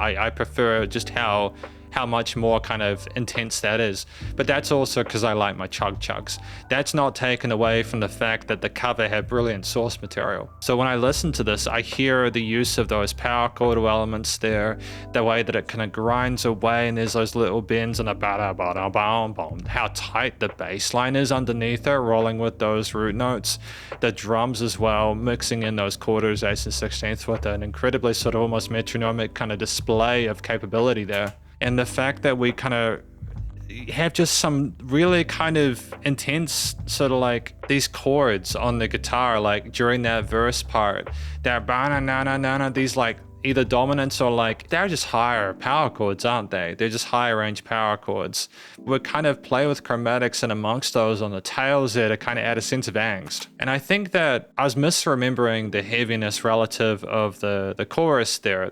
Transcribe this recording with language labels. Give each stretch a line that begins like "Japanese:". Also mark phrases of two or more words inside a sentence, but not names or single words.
English: I prefer just how much more kind of intense that is. But that's also because I like my chug chugs. That's not taken away from the fact that the cover had brilliant source material. So when I listen to this, I hear the use of those power chord elements there, the way that it kind of grinds away and there's those little bends and a ba-da-ba-da-bam-bam, how tight the bass line is underneath it, rolling with those root notes. The drums as well, mixing in those quarters, eighths and sixteenths with an incredibly sort of almost metronomic kind of display of capability there. And the fact that we kind of have just some really kind of intense sort of like these chords on the guitar, like during that verse part, that ba-na-na-na-na, these like either dominants or like, they're just higher power chords, aren't they? They're just higher range power chords. We kind of play with chromatics and amongst those on the tails there to kind of add a sense of angst. And I think that I was misremembering the heaviness relative of the chorus there.